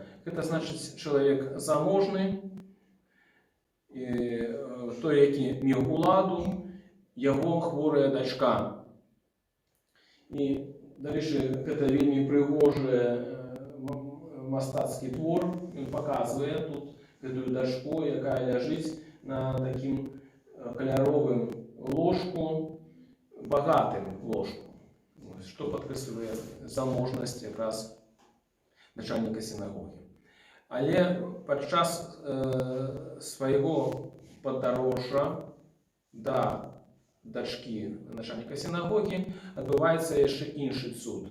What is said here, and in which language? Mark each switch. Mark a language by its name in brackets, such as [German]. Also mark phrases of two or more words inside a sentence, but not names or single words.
[Ukrainian] Це значить чоловік заможний, той, який мав уладу, його хворая дочка. І далі це вельми пригожий мастацький твор. Він показує тут цю дочку, яка лежить на таким кольоровым ложку, богатым ложку. [Belarusian] што падкрэслівае заможнасць якраз начальніка сінагогі. Але падчас свайго падарожжа да дачкі начальніка сінагогі адбываецца яшчэ іншы цуд.